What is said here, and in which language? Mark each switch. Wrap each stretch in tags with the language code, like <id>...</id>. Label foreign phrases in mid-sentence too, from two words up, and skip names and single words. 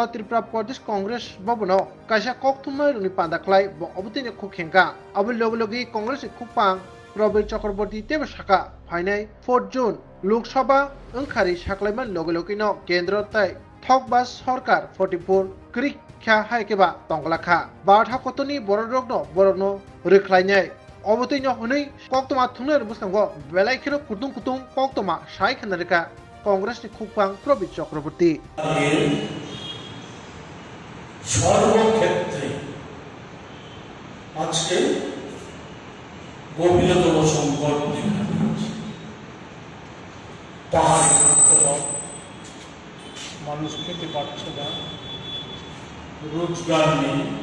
<trp>त्रिपुरा प्रदेश कांग्रेस भवनाव कायसा कक्तुमै रुनि पान्दाख्लाय अबतैनि खुखेंका अबि लोगोलोगि कांग्रेसनि खुपां प्रबीर चक्रवर्ती तेबो साका फाइनाय 4 जून लोकसभा ओंखारि साख्लायमान लोगोलोगिनो केंद्र तै थकबा सरकार 44 क्रिक ख्या हायकेबा तंगलाखा बारथा कतनि बरनो रोख्लायनाय अबतैनो हनै कक्तमा थुंनार बुसनांगो बेलाइखिनो कुतुं कुतुं कक्तमा साइ खानारिका कांग्रेसनि खुपां प्रबीर चक्रवर्ती</trp> <bn>সর্বক্ষেত্রে আজকে গভীরতম সংকট দেখা দিয়েছে। পাহাড় মানুষ খেতে পারছে না, রোজগার নেই,</bn>